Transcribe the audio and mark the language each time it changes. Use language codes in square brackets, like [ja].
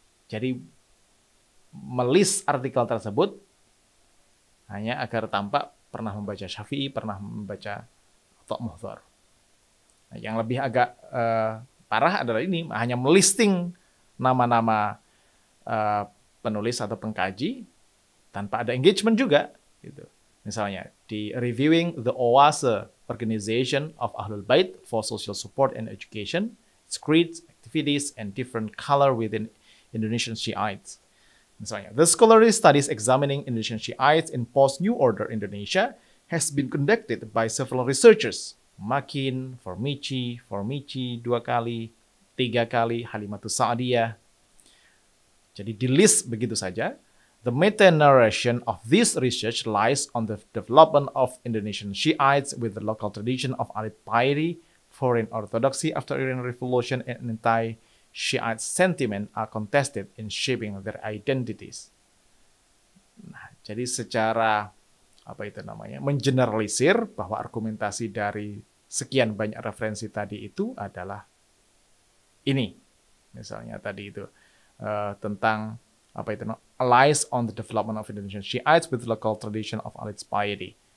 [id] Jadi melis artikel tersebut hanya agar tampak pernah membaca Syafi'i, pernah membaca Atta Muhdhar. Nah, yang lebih agak parah adalah ini, hanya melisting nama-nama penulis atau pengkaji tanpa ada engagement juga. Gitu. Misalnya, di [en] Reviewing the OASE Organization of Ahlul Bait for Social Support and Education, its creeds, activities, and different color within Indonesian Shiites. Misalnya, the scholarly studies examining Indonesian Shiites in post-New Order Indonesia has been conducted by several researchers. [id] Makin, Formici 2 kali, 3 kali, Halimatus Sa'diyah. Jadi di list begitu saja. [en] The meta-narration of this research lies on the development of Indonesian Shiites with the local tradition of alid piety, foreign orthodoxy after Iranian Revolution, and anti-Shiite sentiment are contested in shaping their identities. [id] Nah, jadi secara mengeneralisir bahwa argumentasi dari sekian banyak referensi tadi itu adalah ini. Misalnya tadi itu tentang [en] lies on the development of Indonesian Shiites with local tradition of alid piety.